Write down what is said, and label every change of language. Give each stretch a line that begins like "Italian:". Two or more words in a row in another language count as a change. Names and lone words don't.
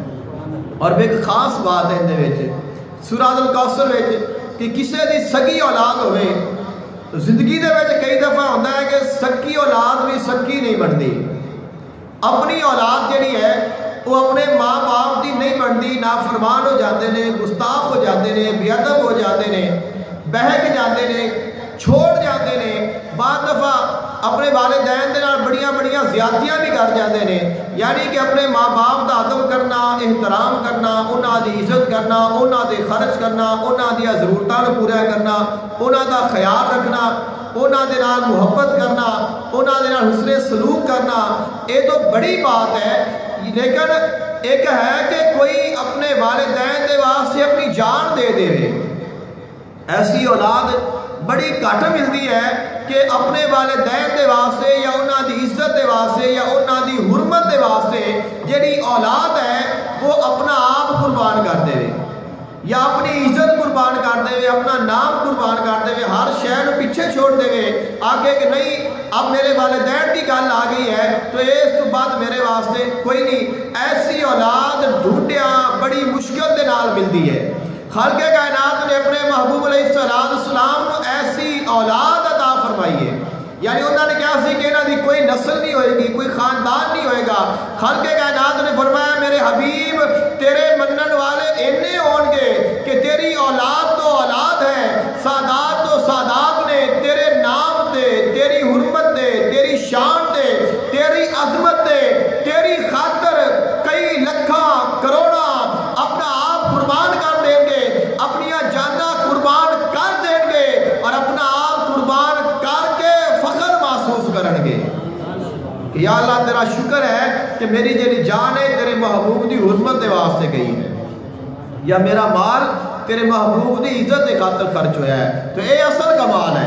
Urdu: اور ایک خاص بات ہے اندے وچ سورۃ الکوثر وچ کہ کسے دی سگی اولاد ہوئے، زندگی دے وچ کئی دفعہ ہوتا ہے کہ سکی اولاد بھی سکی نہیں بنتی، اپنی اولاد جڑی ہے وہ اپنے ماں باپ دی نہیں بنتی، نافرمان ہو جاتے ہیں، گستاخ ہو جاتے ہیں، بے ادب ہو جاتے ہیں، بہک جاتے ہیں، چھوڑ جاتے ہیں، بعض دفعہ اپنے والدین دے نال بڑیاں بڑیاں زیادتیاں بھی کر جاتے ہیں، یعنی کہ اپنے ماں باپ دا ادب کرنا، احترام کرنا، انہاں دی عزت کرنا، انہاں دے خرچ کرنا، انہاں دی ضرورتاں نوں پورا کرنا، انہاں دا خیال رکھنا، انہاں دے نال محبت کرنا، انہاں دے نال حسن سلوک کرنا، یہ تو بڑی بات ہے۔ لیکن ایک ہے کہ کوئی اپنے والدین دے واسطے اپنی جان دے دے، ایسی اولاد بڑی گھٹ ملتی ہے کہ اپنے والدین دے واسطے یا انہاں دی عزت دے واسطے یا انہاں دی حرمت دے واسطے جیڑی اولاد ہے وہ اپنا آپ قربان کر دے، یا اپنی عزت قربان کر دے، اپنا نام قربان کر دے، ہر شہر پیچھے چھوڑ دے، آگے کہ نہیں اب میرے والدین کی گل آ گئی ہے تو اس تو بعد میرے واسطے کوئی نہیں۔ ایسی اولاد ڈھونڈیاں بڑی مشکل دے نال ملتی ہے۔ خالق کائنات نے اپنے محبوب علیہ السلام کو ایسی اولاد عطا فرمائی ہے، یعنی انہوں نے کیا سی کہ انہوں دی کوئی نسل نہیں ہوئے گی، کوئی خاندان نہیں ہوئے گا۔
Punjabi: خالق کائنات نے فرمایا میرے حبیب تیرے منن والے اینے ہون گے کہ تیری اولاد تو اولاد ہے، سادات تو سادات نے تیرے نام تے، تیری حرمت تے، تیری شان تے، تیری عظمت تے، تیری خاطر کئی لکھاں کروڑاں اپنا آپ قربان کر دیں گے، اپنی جاناں قربان کر دیں گے، اور اپنا آپ قربان کر کے فخر محسوس کرن گے کہ یا اللہ تیرا شکر ہے کہ میری جیڑی جان ہے تیرے محبوب دی حرمت دے واسطے گئی ہے، یا میرا مال تیرے محبوب دی عزت دے خاطر خرچ ہویا ہے، تو اے اصل کمال ہے۔